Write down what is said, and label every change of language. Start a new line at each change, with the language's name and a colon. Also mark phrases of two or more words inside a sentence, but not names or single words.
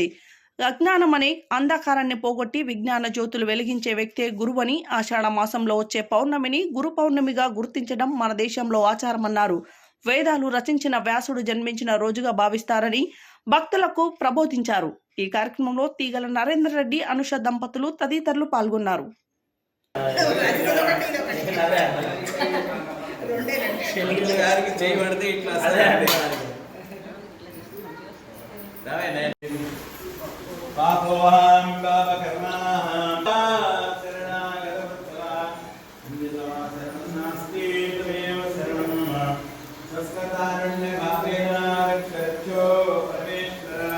Telugu: అజ్ఞానం అనే అంధకారాన్ని పోగొట్టి విజ్ఞాన జ్యోతులు వెలిగించే వ్యక్తే గురువని, ఆషాఢ మాసంలో వచ్చే పౌర్ణమిని గురు పౌర్ణమిగా గుర్తించడం మన దేశంలో ఆచారమన్నారు। వేదాలు రచించిన వ్యాసుడు జన్మించిన రోజుగా భావిస్తారని భక్తులకు ప్రబోధించారు। ఈ కార్యక్రమంలో తీగల నరేంద్ర రెడ్డి, అనుష దంపతులు తదితరులు పాల్గొన్నారు।
Sanskrit: पापोहं पापकर्माहं शरणागतवत्सला नास्ति त्वमेव शरणं स्वस्कतारण्यभावेन रक्षरक्षो परमेश्वरः।